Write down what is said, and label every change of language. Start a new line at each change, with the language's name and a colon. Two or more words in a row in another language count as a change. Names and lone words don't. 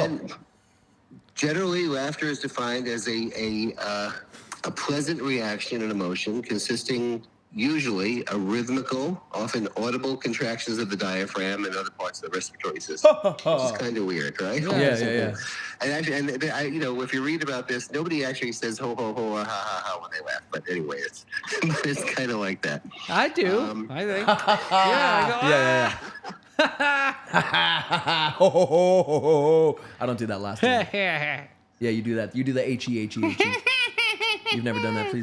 English: And generally, laughter is defined as a pleasant reaction and emotion consisting usually of rhythmical, often audible contractions of the diaphragm and other parts of the respiratory system. Which is kind of weird, right? Yeah. And actually, if you read about this, nobody actually says ho ho ho ha ha ha when they laugh. But anyway, it's kind of like that. I do. I think. Yeah. I go, Yeah. Ho, ho, ho, ho, ho. I don't do that last one. Yeah, you do that. You do the H-E-H-E-H-E. You've never done that.